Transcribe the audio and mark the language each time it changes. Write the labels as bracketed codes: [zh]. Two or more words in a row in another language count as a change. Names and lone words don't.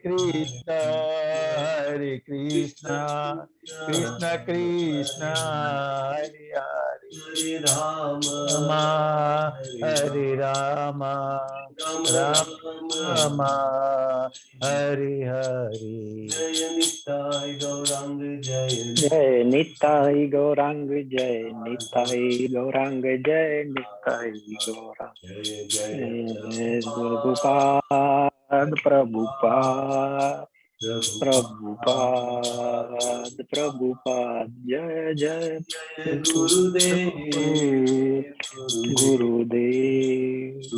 [sa] हरे कृष्ण, कृष्ण कृष्ण, हरे हरे, राम, हरे राम, राम राम, हरे हरे. [gu] જય નિતાઈ ગૌરાંગ જય નિતાઈ ગૌરાંગ જય નિતાઈ ગૌરાંગ પ્રભુપાદ પ્રભુપાદ પ્રભુપાદ પ્રભુપાદ જય જય ગુરુદેવ ગુરુદેવ